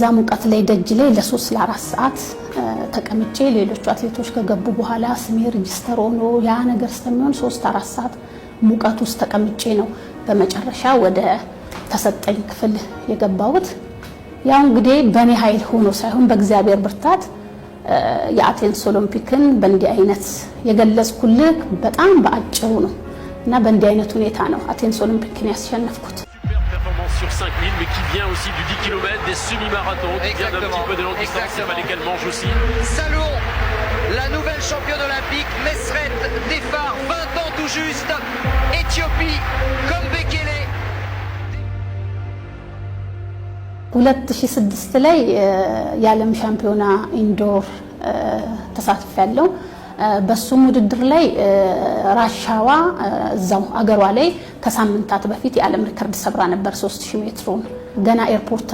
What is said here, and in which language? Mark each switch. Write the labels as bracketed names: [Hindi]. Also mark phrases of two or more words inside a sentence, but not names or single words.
[Amharic] ሙቀት ላይ ደጅ ላይ ለ3 ለ4 ሰዓት ተቀምጬ ሌሎች አትሌቶች ከገቡ በኋላ ስሜ ሬጂስተር ሆኖ ያ ነገር ስለሚሆን 3-4 ሰዓት ሙቀት ውስጥ ተቀምጬ ነው በመጨረሻ ወደ ተሰጠኝ ክፍል የገባሁት። ያው እንግዲህ በኔ ኃይል ሆኖ ሳይሆን በእግዚአብሔር ብርታት የአቴንስ ኦሎምፒክን በእንዲህ አይነት የገለጽኩልህ በጣም በአጭሩ ነው እና በእንዲህ አይነት ሁኔታ ነው አቴንስ ኦሎምፒክን ያስሸነፍኩት። [French] sur 5000 mais qui vient aussi du 10 km, des semi-marathons, qui vient d'un petit peu de longue distance, il fallait qu'elle mange aussi. Saluons la nouvelle championne olympique, Mesret Defar, 20 ans tout juste, Éthiopie, comme Bekele. [Amharic] 2006 ላይ የዓለም ሻምፒዮና ኢንዶር ተሳትፌያለሁ። በሱም ውድድር ላይ ራሻዋ እዛው አገሯ ላይ ከሳምንታት በፊት የዓለም ሪከርድ ሰብራ ነበር 3000 ሜትሩን። ገና ኤርፖርት